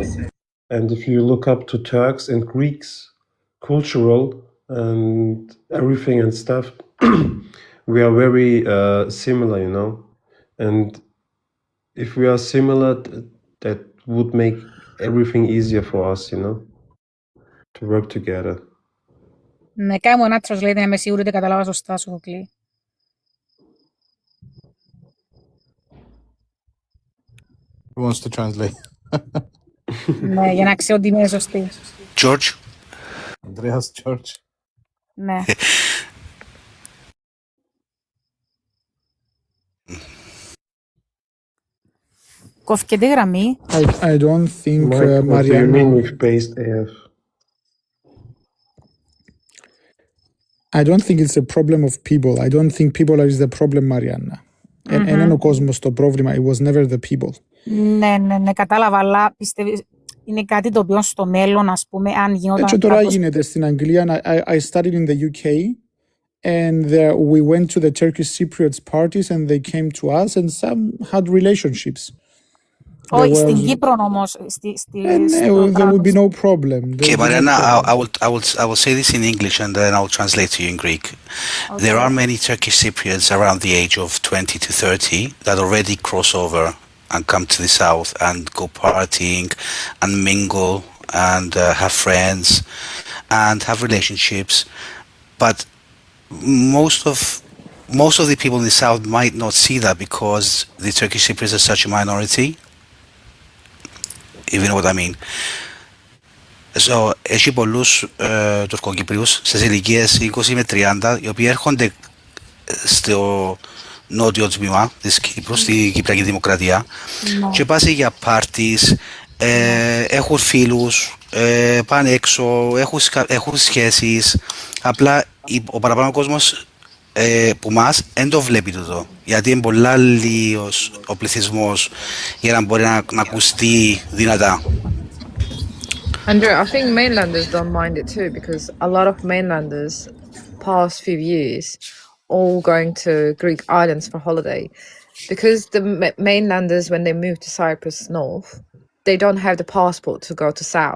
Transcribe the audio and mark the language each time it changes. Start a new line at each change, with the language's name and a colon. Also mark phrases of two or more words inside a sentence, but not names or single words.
English: And if you look up to Turks and Greeks, cultural and everything and stuff, we are very similar, you know. And if we are similar, that would make everything easier for us, you know, to work together.
Greek: Ναι, κάνω ένα translate να είμαι σίγουρη ότι κατάλαβα σωστά, Σοφοκλή.
English: Who wants to translate?
Greek: Ναι, για να ξέρω ότι είμαι σωστή.
English: George? Andreas, George.
Greek: Ναι. Κόφηκε τη γραμμή.
English: I don't think Mike, what do you Mariana. mean with based AF? I don't think it's a problem of people. I don't think people is the problem, Mariana.
Greek: Εν είναι ο κόσμος το πρόβλημα.
English: It was never the people.
Greek: Ναι, κατάλαβα, αλλά πιστεύεις είναι κάτι το οποίο στο μέλλον, ας πούμε, αν γινόταν Έτσι τώρα κάπως... γίνεται στην Αγγλία.
English: I studied in the UK and there we went to the Turkish Cypriots parties and they came to us and some had relationships.
Greek: Όχι, στην Κύπρο όμως.
English: There would be no problem. Okay, Mariana, I will say this in English and then I will translate to you in Greek. Okay. There are many Turkish Cypriots around the age of 20 to 30 that already cross over and come to the south and go partying and mingle and have friends and have relationships. But most of the people in the south might not see that because the Turkish Cypriots are such a minority, if you know what I mean. So,
Greek: έχει πολλούς Τουρκοκύπριους σε ηλικίες 20 με 30, οι οποίοι έρχονται στο νότιο τμήμα της Κύπρου, στη Κυπριακή Δημοκρατία, και πάνε για πάρτις, έχουν φίλους, πάνε έξω, έχουν σχέσεις. Απλά ο παραπάνω κόσμος που μας δεν το βλέπει τούτο, γιατί είναι πολλά λίγος ο πληθυσμός για να μπορεί να ακουστεί δυνατά.
English: Andrew, I think mainlanders don't mind it too, because a lot of mainlanders past few years all going to Greek islands for holiday, because the mainlanders, when they move to Cyprus north, they don't have the passport to go to south.